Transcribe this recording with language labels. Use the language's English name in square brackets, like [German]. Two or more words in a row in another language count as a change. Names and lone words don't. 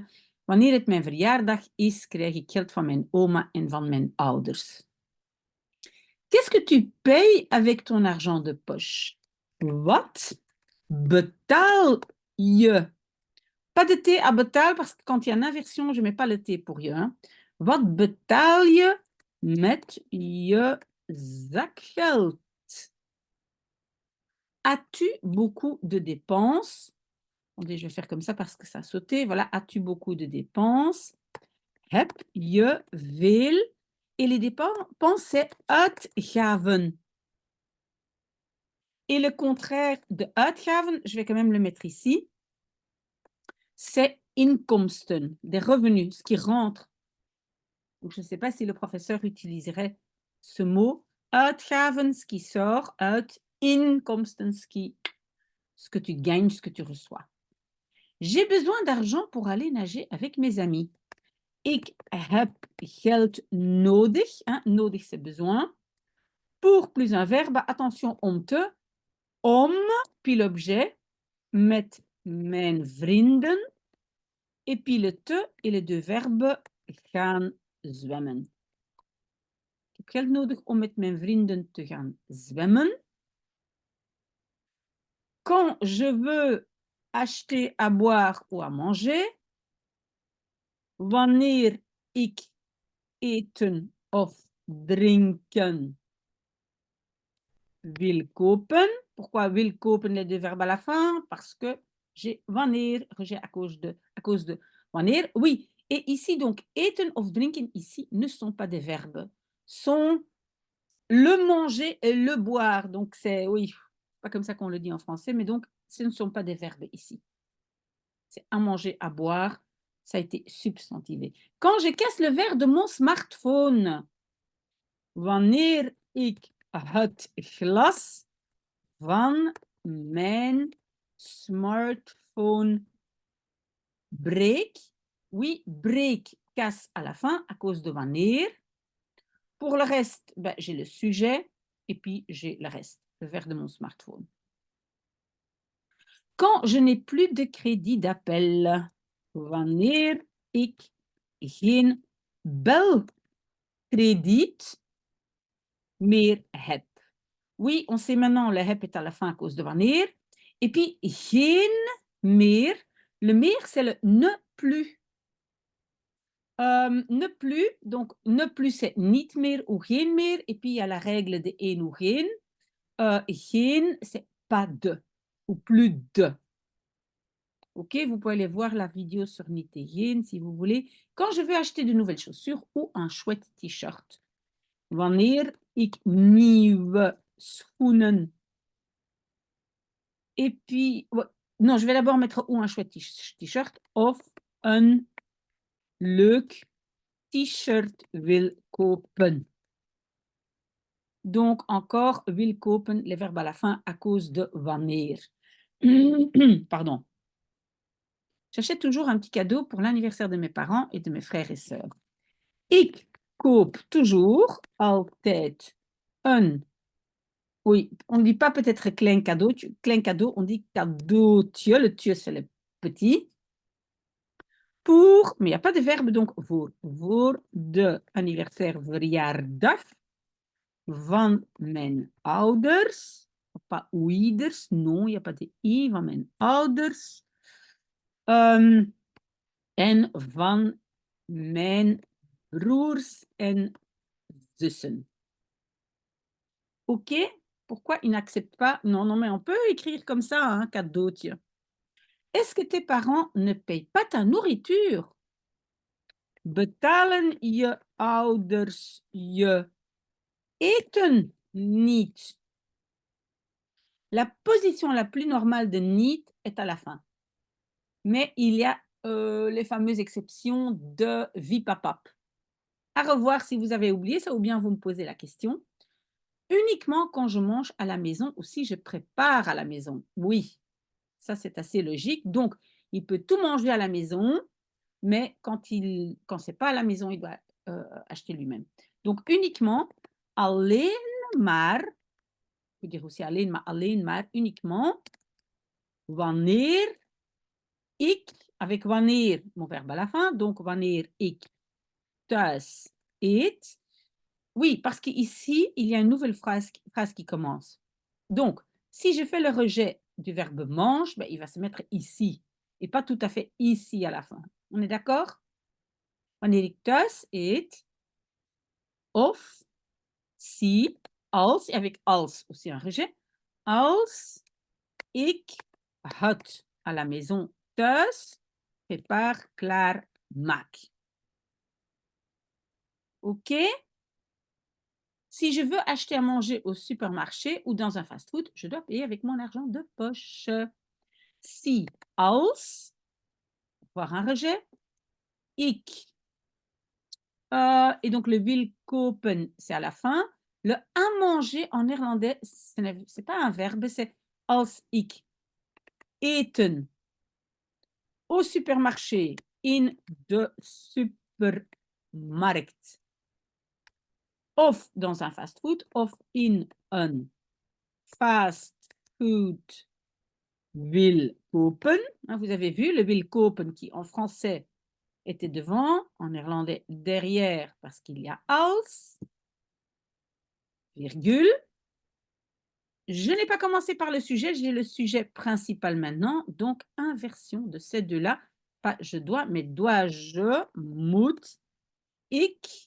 [Dutch] Wanneer het mijn verjaardag is, krijg ik geld van mijn oma en van mijn ouders. [French] Qu'est-ce que tu payes avec ton argent de poche? [Dutch] Wat betaal je? [French] Pas de T à betaal, parce que quand il y a une inversion, je ne mets pas le T pour je. Hein. [Dutch] Wat betaal je met je zakgeld? [French] As-tu beaucoup de dépenses? Attendez, je vais faire comme ça parce que ça a sauté. Voilà, as-tu beaucoup de dépenses? [Dutch] Heb je veel? [French] Et les dépenses, c'est uitgaven. Et le contraire de uitgaven, je vais quand même le mettre ici, c'est inkomsten, des revenus, ce qui rentre. Donc, je ne sais pas si le professeur utiliserait ce mot. Uitgaven, ce qui sort, [Dutch] uit, inkomsten, [French] ce que tu gagnes, ce que tu reçois. J'ai besoin d'argent pour aller nager avec mes amis. [Dutch] Ik heb geld nodig. [French] Hein, nodig, c'est besoin. Pour plus un verbe, attention, [Dutch] om te. Om, [French] puis l'objet, [Dutch] met mijn vrienden. [French] Et puis le te et les deux verbes [Dutch] gaan zwemmen. Ik heb geld nodig om met mijn vrienden te gaan zwemmen. [French] Quand je veux acheter à boire ou à manger, [Dutch] wanneer ik eten of drinken wil kopen. [French] Pourquoi [Dutch] wil kopen [French] les deux verbes à la fin? Parce que j'ai wanneer, j'ai à cause de wanneer. Oui, et ici donc [Dutch] eten of drinken [French] ici ne sont pas des verbes, sont le manger et le boire. Donc c'est, oui, pas comme ça qu'on le dit en français, mais donc ce ne sont pas des verbes ici. C'est à manger, à boire, ça a été substantivé. Quand je casse le verre de mon smartphone, [Dutch] wanneer ik het glas van mijn smartphone break. [French] Oui, break, casse à la fin à cause de wanneer. Pour le reste, ben, j'ai le sujet et puis j'ai le reste, le verre de mon smartphone. Quand je n'ai plus de crédit d'appel, [Dutch] wanneer ik geen belkrediet meer heb. [French] Oui, on sait maintenant, le heb est à la fin à cause de wanneer. Et puis, [Dutch] geen meer. Le meer, [French] c'est le ne plus. Ne plus, donc ne plus, c'est [Dutch] niet meer [French] ou [Dutch] geen meer. [French] Et puis, il y a la règle de een ou geen. [Dutch] Geen, [French] c'est pas de ou plus de. Ok, vous pouvez aller voir la vidéo sur niet et geen si vous voulez. Quand je veux acheter de nouvelles chaussures ou un chouette t-shirt. [Dutch] Wanneer ik nieuwe schoenen. [French] Et puis, non, je vais d'abord mettre ou un chouette t-shirt [Dutch] of een leuk t-shirt wil kopen. [French] Donc, encore [Dutch] wil kopen, [French] les verbes à la fin à cause de wanneer. Pardon. J'achète toujours un petit cadeau pour l'anniversaire de mes parents et de mes frères et sœurs. [Dutch] Ik koop toujours, altijd, een. [French] Oui, on ne dit pas peut-être [Dutch] klein cadeau, [French] on dit cadeautje, le tje c'est le petit. Pour, mais il n'y a pas de verbe, donc [Dutch] voor de anniversaire verjaardag van mijn ouders. [French] Pas ouders, non, il n'y a pas de i, [Dutch] van mijn ouders. En van mijn broers en zussen. [French] Ok? pourquoi ils n'acceptent pas? Non, non, mais on peut écrire comme ça, hein, cadeau, tiens. Est-ce que tes parents ne payent pas ta nourriture? [Dutch] Betalen je ouders je eten niet? [French] La position la plus normale de niet est à la fin. Mais il y a les fameuses exceptions de vipapap. À revoir si vous avez oublié ça ou bien vous me posez la question. Uniquement quand je mange à la maison ou si je prépare à la maison. Oui, ça c'est assez logique. Donc, il peut tout manger à la maison, mais quand c'est pas à la maison, il doit acheter lui-même. Donc, uniquement, [Dutch] alleen maar, [French] on peut dire aussi [Dutch] alleen maar, [French] uniquement, [Dutch] wanneer ik, [French] avec wanneer, mon verbe à la fin, donc [Dutch] wanneer ik thuis eet. [French] Oui, parce qu'ici, il y a une nouvelle phrase qui commence. Donc, si je fais le rejet du verbe mange, ben, il va se mettre ici et pas tout à fait ici à la fin. On est d'accord? [Dutch] Wanneer ik thuis eet, of si, als, [French] et avec als aussi un rejet, [Dutch] als ik het [French] à la maison [Dutch] thuis prépare, klaar, maak. [French] OK? Si je veux acheter à manger au supermarché ou dans un fast-food, je dois payer avec mon argent de poche. Si, als, voir un rejet, ik. Et donc le [Dutch] wil kopen, [French] c'est à la fin. Le à manger en néerlandais, ce n'est pas un verbe, c'est [Dutch] als ik eten [French] au supermarché, [Dutch] in de supermarkt. Of [French] dans un fast-food, [Dutch] of in een fast food wil kopen. [French] Vous avez vu le [Dutch] wil kopen [French] qui en français était devant, en néerlandais derrière parce qu'il y a als, virgule. Je n'ai pas commencé par le sujet, j'ai le sujet principal maintenant, donc inversion de ces deux-là. Pas je dois, mais dois-je, [Dutch] moet, ik.